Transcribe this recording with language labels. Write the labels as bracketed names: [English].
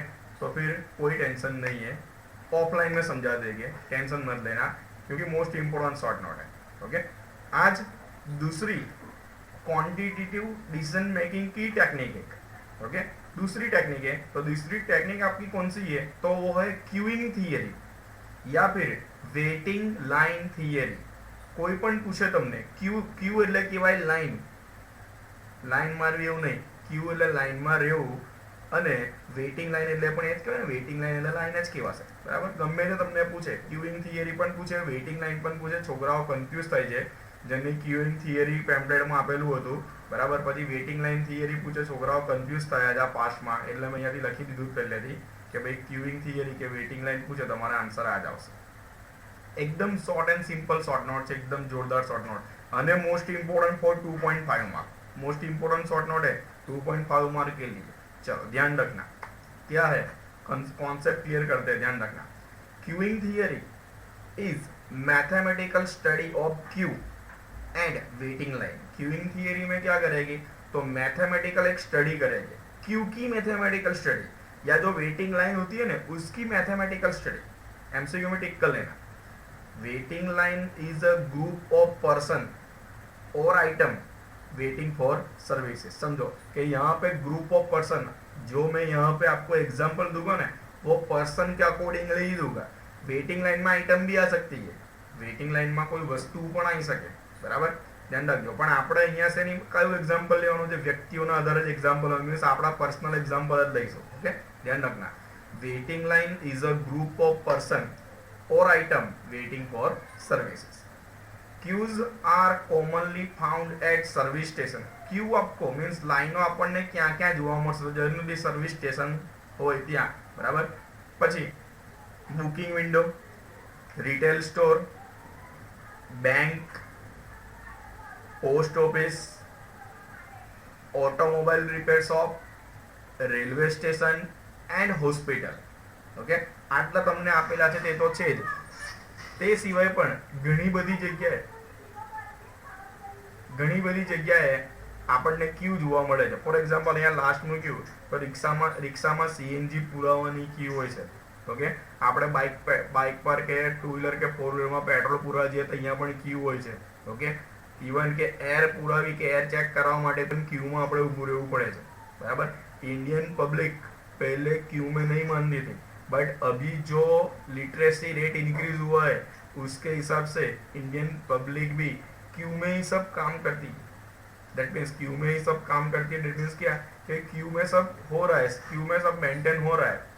[Hindi] Okay, तो फिर कोई टेंशन नहीं है, ऑफलाइन में समझा देंगे, टेंशन मत लेना, क्योंकि मोस्ट इम्पोर्टेंट शॉर्ट नोट है। ओके, आज दूसरी क्वांटिटेटिव डिसीजन मेकिंग की टेक्निक है। ओके, दूसरी टेक्निक है। तो दूसरी टेक्निक आपकी कौन सी है? तो वो है क्यूइंग थियरी या फिर वेटिंग लाइन थियरी। [Gujarati] કોઈ પણ પૂછે તમને ક્યુ એટલે કહેવાય લાઈન, લાઈનમાં રહેવું નહીં, ક્યુ એટલે લાઈનમાં રહેવું, અને વેઇટિંગ લાઈન એટલે પણ એ જ કહેવાય ને, વેઇટિંગ લાઈન એટલે લાઈન જ કહેવાશે, બરાબર? ગમે તે તમને પૂછે, ક્યુઇંગ થિયરી પણ પૂછે, વેઇટિંગ લાઈન પણ પૂછે, છોકરાઓ કન્ફ્યુઝ થાય છે, જેની ક્યુઇંગ થિયરી પેમ્પલેટમાં આપેલું હતું, બરાબર? પછી વેઇટિંગ લાઈન થિયરી પૂછે, છોકરાઓ કન્ફ્યુઝ થયા છે આ પાસ્ટમાં, એટલે મેં અહીંયાથી લખી દીધું પહેલેથી કે ભાઈ ક્યુઇંગ થિયરી કે વેઇટિંગ લાઈન પૂછે, તમારા આન્સર આ જ આવશે। [Hindi] एकदम short and simple short note છે, एकदम जोरदार शॉर्ट नोट। અને most important for 2.5 mark, most important short note है 2.5 मार्क के लिए। चलो ध्यान रखना क्या है, कॉन्सेप्ट क्लियर करते हैं, ध्यान रखना। [English] Queueing theory is mathematical study of queue and waiting line. [Hindi] Queuing theory में क्या करेगी? तो मैथमेटिकल एक स्टडी करेंगे, क्यू की मैथमेटिकल स्टडी, या जो वेटिंग लाइन होती है ना उसकी मैथमेटिकल स्टडी। एमसीक्यू में टिक कर लेना। [English] Waiting line is a group of person और item waiting for services. [Hindi] समझो कि यहाँ पे ग्रुप ऑफ पर्सन, जो मैं यहाँ पे आपको एग्जांपल दूंगा ना, वो पर्सन के अकॉर्डिंगली ही दूंगा। वेटिंग लाइन में आइटम भी आ सकती है, वेटिंग लाइन में [Gujarati] कोई वस्तु पण आई सके, बराबर? [Hindi] ध्यान रखो। [Gujarati] पण આપણે અહીંયા से કયું એક્ઝામ્પલ લેવાનું છે? વ્યક્તિઓના આધારે જ એક્ઝામ્પલ મીન્સ આપણા પર્સનલ એક્ઝામ્પલ જ લઈશું। [English] okay, [Hindi] ध्यान रखना। [English] Waiting line is a group of person or item waiting for services. Queues are commonly found at service station. [Hindi] Queue आपको मीन्स लाइनो [Gujarati] આપણને ક્યાં ક્યાં જોવા મળશે? જનરલી સર્વિસ સ્ટેશન હોય ત્યાં, બરાબર? પછી booking window, retail store, bank, post office, automobile repair shop, railway station and hospital. Okay, આટલા તમને આપેલા છે તે તો છે જ, તે સિવાય પણ ઘણી બધી જગ્યાએ આપણને ક્યુ જોવા મળે છે। ફોર એક્ઝામ્પલ અહીંયા લાસ્ટનું ક્યુ, તો રિક્ષામાં સીએનજી પુરાવાની ક્યુ હોય છે। ઓકે, આપણે બાઇક પર કે 2 વ્હીલર કે 4 વ્હીલરમાં પેટ્રોલ પુરાવા જઈએ તો અહીંયા પણ ક્યુ હોય છે। ઓકે, ઇવન કે એર પુરાવી કે એર ચેક કરવા માટે પણ ક્યુમાં આપણે ઊભું રહેવું પડે છે, બરાબર? [Hindi] इंडियन पब्लिक पहले क्यू में नहीं मानती थी, बट अभी जो लिटरेसी रेट इंक्रीज हुआ है उसके हिसाब से इंडियन पब्लिक भी क्यू में ही सब काम करती है। दैट मीन्स क्यू में ही सब काम करती है। दैट मीन्स क्या कि क्यू में सब हो रहा है, क्यू में सब मेंटेन हो रहा है।